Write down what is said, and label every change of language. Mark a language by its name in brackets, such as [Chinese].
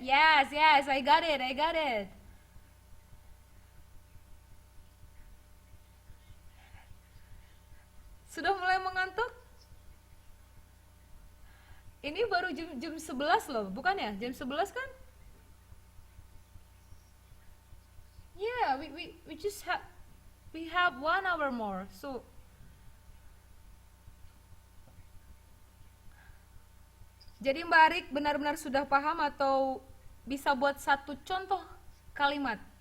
[English] Yes, yes, I got it, I got it. [Indonesian] Sudah mulai mengantuk? Ini baru jam 11 loh, bukan ya? Jam 11 kan? [English] Yeah, we just have we have 1 hour more. [Indonesian] So, jadi Mbak Arik benar-benar sudah paham atau bisa buat satu contoh kalimat?